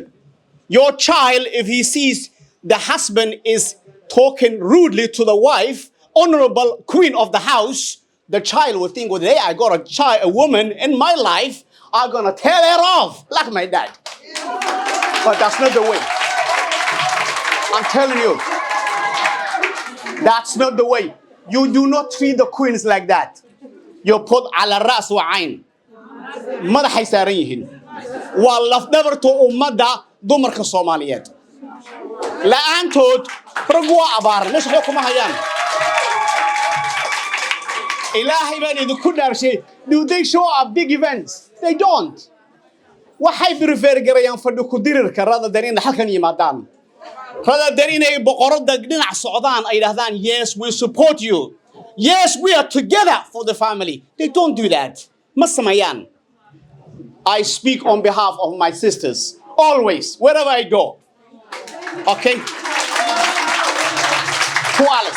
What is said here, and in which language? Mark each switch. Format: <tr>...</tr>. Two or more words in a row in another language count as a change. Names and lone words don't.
<en>Your child, if he sees the husband is talking rudely to the wife, honorable queen of the house, the child will think, well, hey, I got a woman in my life, I'm gonna tell her off, like my dad. But that's not the way. I'm telling you, that's not the way. You do not treat the queens like that. You put</en> <ar>على الراس والعين.</ar> <so>madaxay saaran yihiin waa lafdabarta ummadda dumarka Soomaaliyeed la'aantood rag waa abaar meesha kuma hayaan. ilaahay baan idinku dhaarshay.</so> <en>Do they show up big events? They don't.</en> <so>waxay prefer garayaan fadhi ku dirirka</so> <en>rather than</en> <so>in halkan yimaadaan</so> <en>rather than</en> <so>inay boqorada dhinac socdaan ay yiraahdaan</so> <en>yes we support you, yes we are together for the family. They don't do that.</en> <so>ma samayaan.</so> <en>I speak on behalf of my sisters, always, wherever I go. Okay? To Alice.</en>